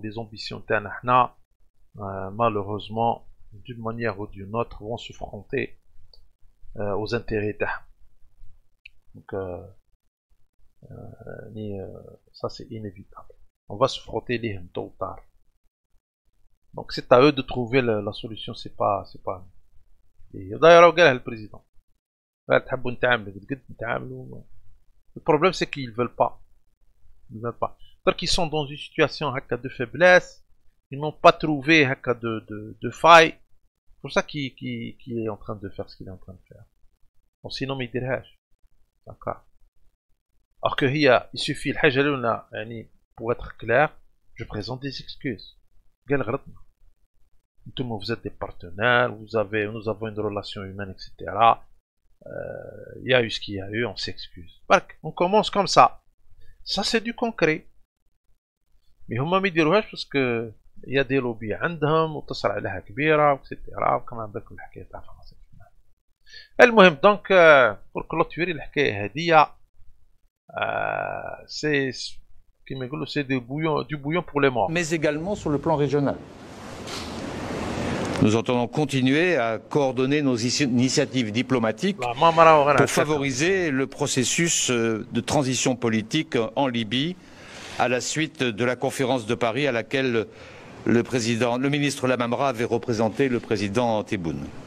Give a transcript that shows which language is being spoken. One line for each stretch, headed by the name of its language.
French: Les ambitions
Arabic: تاعنا
French: malheureusement, d'une manière ou d'une autre, vont se fronter aux intérêts
Arabic: تاعهم.
French: Donc, ça c'est inévitable. On va se frotter les tôt ou tard. Donc c'est à eux de trouver la solution, c'est pas et d'ailleurs
Arabic: قالها
French: le président.
Arabic: تحبوا نتعاملوا قد نتعاملوا.
French: Le problème c'est qu'ils veulent pas. Ils veulent pas. Donc ils sont dans une situation de faiblesse, ils n'ont pas trouvé de faille. C'est pour ça qu'il est en train de faire ce qu'il est en train de faire. Bon, sinon
Arabic: ما يديرهاش.
French: D'accord. Alors que il suffit
Arabic: الحاجة الأولى يعني
French: pour être clair, je présente des excuses.
Arabic: قال غلطنا.
French: Vous êtes des partenaires, nous avons une relation humaine, etc. Il y a eu ce qu'il y a eu, on s'excuse. On commence comme ça. Ça c'est du concret. Mais
Arabic: هما ما يديروهاش
French: parce que il y a des lobbies
Arabic: عندهم وتصل عليها كبيرة,
French: etc.
Arabic: وكما بالكم الحكاية تاع فرنسا. المهم
French: donc pour clôturer
Arabic: الحكاية هذه
French: c'est du bouillon pour les morts. Mais également sur le plan régional. Nous entendons continuer à coordonner nos initiatives diplomatiques pour favoriser le processus de transition politique en Libye à la suite de la conférence de Paris à laquelle le ministre Lamamra avait représenté le président Tebboune.